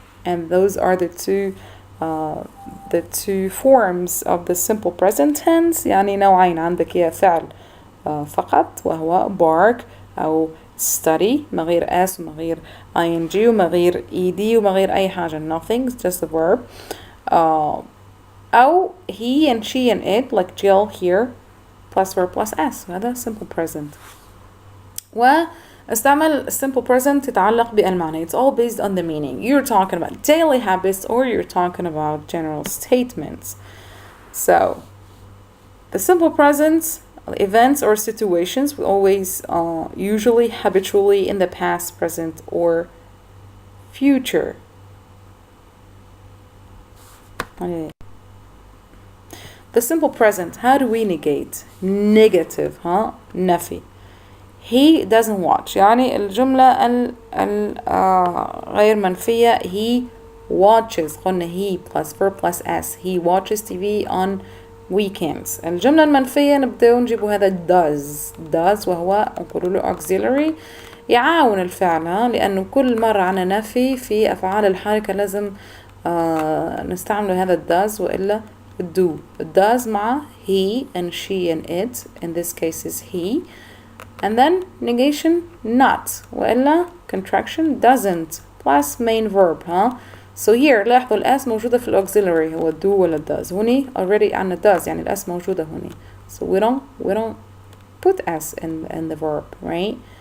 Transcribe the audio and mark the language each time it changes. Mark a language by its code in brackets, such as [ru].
[en] And those are the two forms of the simple present tense. [ar] يعني نوعين عندك يا فعل فقط وهو bark أو study من غير s ومن غير ing ومن غير ed ومن غير أي حاجة [en] nothing it's just a verb. أو he and she and it like Jill here plus verb plus s هذا simple present. [ar] واستعمل simple present تتعلق بالمعنى. [en] It's all based on the meaning. You're talking about daily habits or you're talking about general statements. So the simple present events or situations will always usually habitually in the past, present or future. The simple present, how do we negate? Negative نفي. He doesn't watch [ar] يعني الجملة غير منفية [en] he watches [ar] قلنا [en] he plus verb plus s. He watches TV on weekends. [ar] الجملة المنفية نبدأ نجيب هذا does وهو نقول له auxiliary يعاون الفعل لأنه كل مرة عنا نفي في أفعال الحركة لازم نستعمل هذا does وإلا do. [en] does مع he and she and it, in this case is he, and then negation not وإلا contraction doesn't plus main verb so here [ar] لاحظوا الأس موجودة في [en] الauxiliary هو do ولا does. هوني already عنا does [ar] يعني الأس موجودة هوني, [en] so we don't put s in the verb, right?